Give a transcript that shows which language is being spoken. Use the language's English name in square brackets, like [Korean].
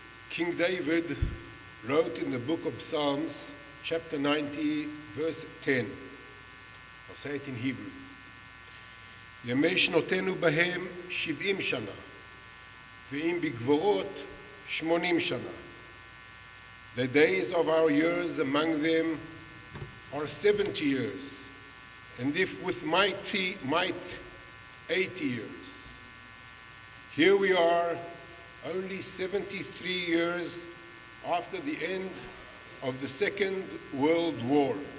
[English] King David wrote in the book of Psalms, chapter 90, verse 10. I'll say it in Hebrew. [Hebrew] ימי שנותינו בהם 70 שנה, ואם בגבורות 80 שנה. [English] The days of our years among them are 70 years, and if with might 80 years. Here we are, only 73 years after the end of the Second World War.